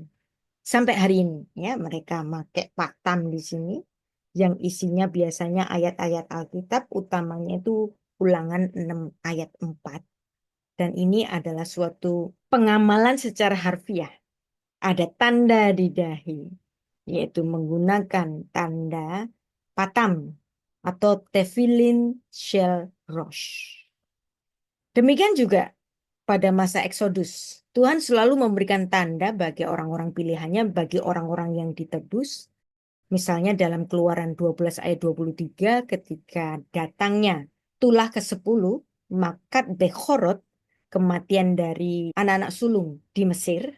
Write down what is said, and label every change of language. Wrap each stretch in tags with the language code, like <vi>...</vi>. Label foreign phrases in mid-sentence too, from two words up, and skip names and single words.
<id>Sampai hari ini ya mereka pakai paktam di sini yang isinya biasanya ayat-ayat Alkitab, utamanya itu Ulangan 6 ayat 4. Dan ini adalah suatu pengamalan secara harfiah. Ada tanda di dahi, yaitu menggunakan tanda patam atau</id> <he>תפילין של ראש.</he> <id>Demikian juga pada masa Eksodus, Tuhan selalu memberikan tanda bagi orang-orang pilihannya, bagi orang-orang yang ditebus. Misalnya dalam Keluaran 12 ayat 23 ketika datangnya tulah ke-10,</id> <he>מכת בכורות,</he> <id>kematian dari anak-anak sulung di Mesir.</id>